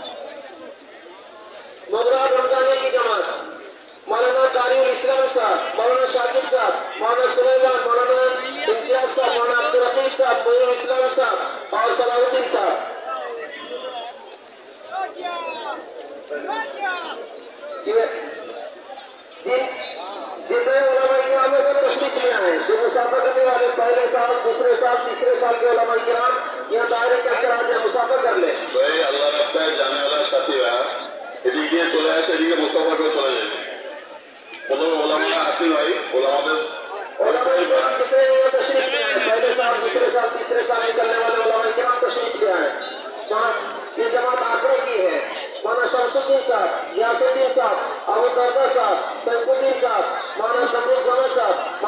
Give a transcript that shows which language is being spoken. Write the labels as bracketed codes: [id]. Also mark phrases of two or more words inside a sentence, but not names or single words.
[ur] مغرب رمضانی کی جماعت مولانا قاری الاسلام صاحب مولانا شاکر صاحب مولانا سلیمان مولانا امتیاز صاحب مولانا عبدالرقیب صاحب معین الاسلام صاحب اور صلاح الدین صاحب جتنے علماء کرام میں سے تشریف لے آئے جو مسافر کرنے والے پہلے سال دوسرے سال تیسرے سال کے علماء کرام یہاں دائرے کے اندر آ جائیں مسافر کر لیں بھائی اللہ رکھتا ہے جانے والا ساتھی ہے [bn] এদিকে চলে আসে এদিকে মোস্তফা করে চলে যাবে কোনো ওলামা আসেন ভাই ওলামাদের [ur] علماء کرام کتنے تشریف لے آئے پہلے سال دوسرے سال تیسرے سال نکلنے والے علماء کرام تشریف لے آئے یہ جماعت آکرہ کی ہے مولانا شمس الدین صاحب یاسر الدین صاحب ابو دردا صاحب سیف الدین صاحب مولانا سمر زمان صاحب